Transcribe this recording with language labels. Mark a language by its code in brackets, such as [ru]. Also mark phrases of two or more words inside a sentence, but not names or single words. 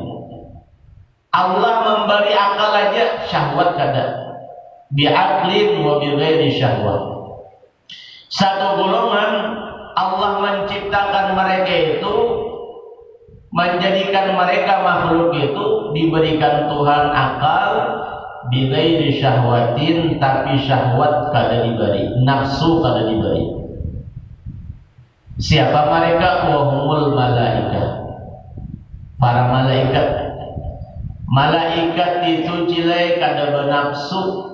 [id] Allah memberi akal aja, syahwat kada. [ar] بعقل وبغير شهوة. [id] Satu golongan Allah menciptakan mereka itu, menjadikan mereka makhluk itu diberikan Tuhan akal [ar] بغير شهوة, [id] tapi syahwat kada diberi, nafsu kada diberi. Siapa mereka? [ar] وهم الملائكة, [id] para malaikat. Malaikat itu cilai kada bernafsu.